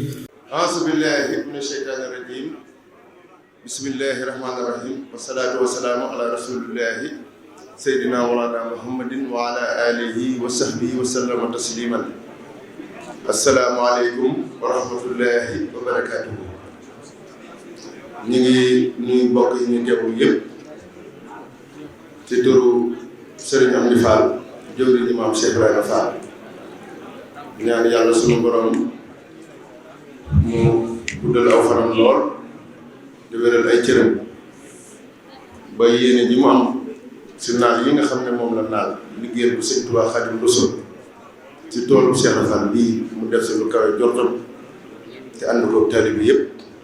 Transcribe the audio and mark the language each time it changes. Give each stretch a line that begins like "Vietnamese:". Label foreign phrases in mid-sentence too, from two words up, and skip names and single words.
Arabic: أعوذ بالله من الشيطان الرجيم. بسم الله الرحمن الرحيم. والصلاة والسلام على رسول الله سيدنا مولانا محمد وعلى آله وصحبه وسلم تسليما. السلام عليكم ورحمة الله وبركاته.
Wolof: Ñu ngi nuyu mbokk yi ñu teewul yépp ci turu Serigne Amdi Fall jëwriñu Maam Cheikh Ibrahima Fall, ñaan yàlla sunu borom mu guddal aw fanam lool di wéral ay cëram ba yéene ji mu am si naal yi nga xam ne moom la naal liggéeyal bu Sëñ Tuubaa Xaadimu Rasuul ci toolu Cheikh Fall bii mu def si lu kawe jortam te ànd ko taalibe bi yépp